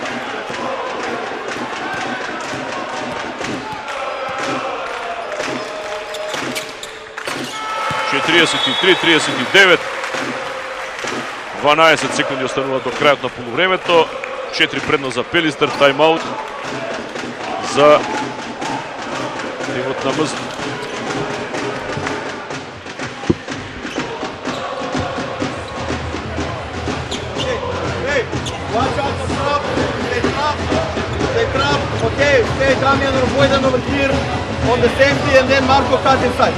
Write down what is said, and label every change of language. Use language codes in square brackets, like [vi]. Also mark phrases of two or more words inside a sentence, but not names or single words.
[mk] (43, 39). 12 секунди остануваат до крајот на полувремето. 4 предност за Пелистер, тайм-аут за тимот на МЗ. [en] Watch out for trap, stay trap, okay, stay Damian or Vojdan over here on the safety and then Marco cut inside.